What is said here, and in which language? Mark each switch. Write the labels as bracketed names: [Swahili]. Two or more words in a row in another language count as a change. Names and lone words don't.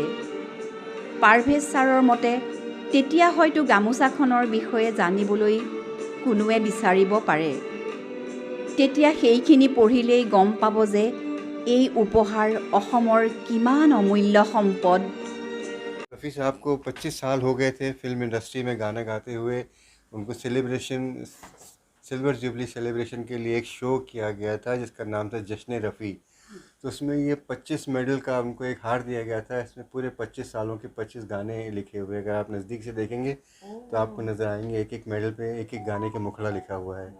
[Assamese] পাৰভেজ ছাৰৰ মতে তেতিয়া হয়তো গামোচাখনৰ বিষয়ে জানিবলৈ কোনোৱে বিচাৰিব পাৰে। তেতিয়া সেইখিনি পঢ়িলেই গম পাব যে এই উপহাৰ অসমৰ কিমান অমূল্য সম্পদ। [Hindi] रफ़ी साहब को 25 साल हो गए थे [English] film industry [Hindi] में गाना गाते हुए। उनको [English] silver jubilee celebration [Hindi] के लिए एक शो किया गया था जिसका नाम था जश्न रफ़ी। तो उसमें ये 25 मेडल का उनको एक हार दिया गया था। इसमें पूरे 25 सालों के 25 गाने लिखे हुए। अगर आप नज़दीक से देखेंगे तो आपको नज़र आएंगे एक एक मेडल पे एक एक गाने के मुखड़ा लिखा हुआ है।